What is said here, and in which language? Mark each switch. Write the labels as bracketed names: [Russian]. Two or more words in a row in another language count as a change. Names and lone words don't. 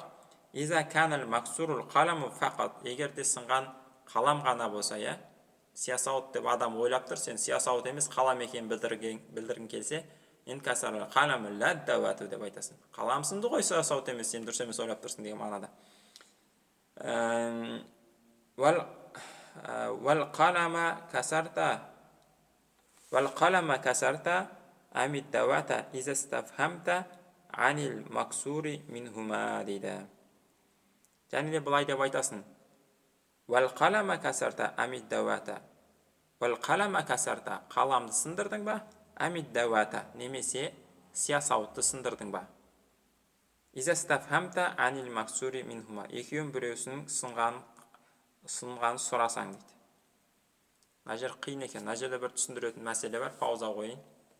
[Arabic] إذا كان المكسور القلم فقط. [Kazakh] Егер де сынған қалам ғана болса, сиясауыт деп адам ойлап тұр, сен сиясауыт емес қалам екенін білдіргің келсе, [Arabic] إن كسر القلم لا الدواة [Kazakh] деп айтасың. Қалам сынды ғой, сиясауыт емес, сен дұрыс емес ойлап тұрсың деген мағынада. [Arabic] أالقلم كسرت أم الدواة إذا استفهمت عن المكسور منهما дейді. [Kazakh] Және де былай деп айтасың. [Arabic] أالقلم كسرت أم الدواة. أالقلم كسرت, [Kazakh] қаламды сындырдың ба? [Arabic] أم الدواة, [Kazakh] немесе сиясауытты сындырдың ба? [Arabic] إذا استفهمت عن المكسور منهما. [Kazakh] Екеуін біреусінің сынғанын сұрасаң дейді. Мына жер қиын екен. Мына жерде бір түсіндіретін мәселе бар, пауза қойын.